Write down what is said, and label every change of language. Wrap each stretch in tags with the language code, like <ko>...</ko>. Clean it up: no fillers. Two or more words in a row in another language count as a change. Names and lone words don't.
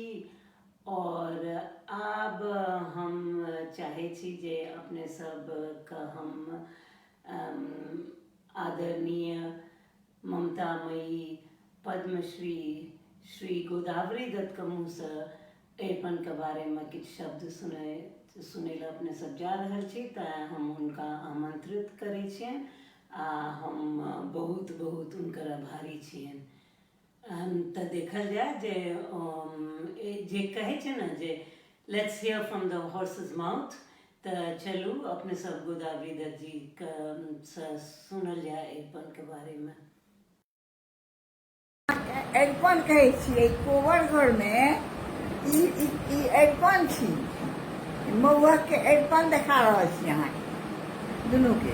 <mai>और आब हम चाहे छी जे अपने सब का हम आदरणीय ममतामयी पद्मश्री श्री गोदावरी दत्त के मुँह से अरिपन के बारे में किछु शब्द सुनै ला अपने सब जा रहल छी। तो हम उनका आमंत्रित करै छियनि आ हम बहुत बहुत उनकर आभारी छियनि। तो देखल जाए जे कहे छै ना जे</mai> <en>let's hear from the horse's mouth,</en> <mai>तो चलू अपने सब गोदावरी दत्त जी के सुनल जाए अरिपन के बारे में। अरिपन कहै छियै कोबर घर में ई अरिपन छी। महुआ के अरिपन देखा रहल छी अहाँ दुनू के।</mai>